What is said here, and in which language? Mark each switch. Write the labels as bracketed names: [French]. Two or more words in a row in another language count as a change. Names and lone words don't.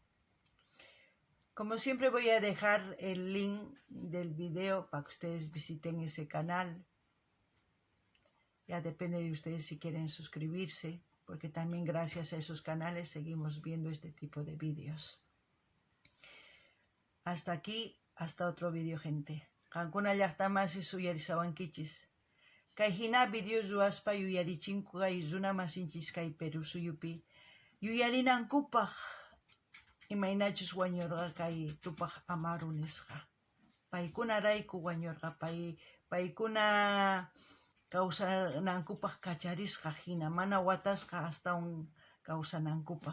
[Spanish] Como siempre voy a dejar el link del video para que ustedes visiten ese canal. Ya depende de ustedes si quieren suscribirse, porque también gracias a esos canales seguimos viendo este tipo de vídeos. Hasta aquí, hasta otro vídeo, gente. [Quechua] Kankuna llaqtamasi suyarisawankichis. Kay hina video ruwaspa yuyarichinku kay runa masinchis kay Perú suyupi yuyarinankupaq imaynachus wañurqa kay Tupac Amaru nisqa. Paykunarayku wañurqa, paykuna kawsanankupaq kacharisqa hina, mana watasqa hasta kawsanankupaq.